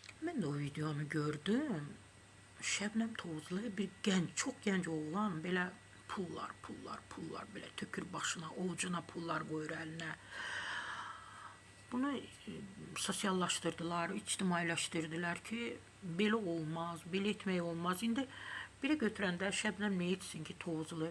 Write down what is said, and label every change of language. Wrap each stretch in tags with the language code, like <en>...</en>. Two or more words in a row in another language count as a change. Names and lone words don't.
<tr>Ben de o videonu gördüm. Şebnem Tovuzlu bir genç, çok genç</tr> <az>oğlan belə pullar belə tökür başına, ovucuna pullar qoyur əlinə. Bunu sosiallaşdırdılar, ictimailəşdirdilər ki, belə olmaz, belə etmək olmaz. İndi biri götürəndə Şebnem nə etsin ki, Tovuzlu?</az>